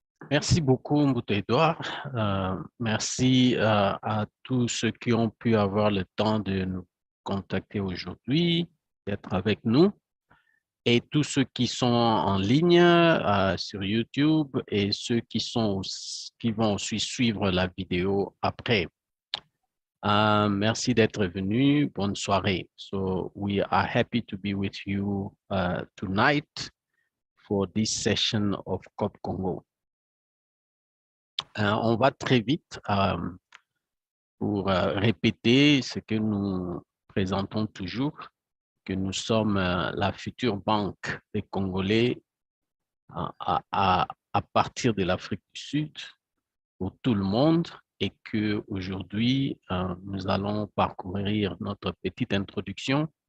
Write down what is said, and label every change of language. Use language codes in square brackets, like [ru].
[fr] Merci beaucoup, Mboutédoua. Merci à tous ceux qui ont pu avoir le temps de nous contacter aujourd'hui, d'être avec nous, et tous ceux qui sont en ligne sur YouTube et ceux qui vont aussi suivre la vidéo après. Merci d'être venu. Bonne soirée. [en] So we are happy to be with you tonight for this session of CoopCongo. [fr] On va très vite pour répéter ce que nous présentons toujours, que nous sommes la future banque des Congolais à partir de l'Afrique du Sud pour tout le monde, et qu'aujourd'hui, nous allons parcourir notre petite introduction.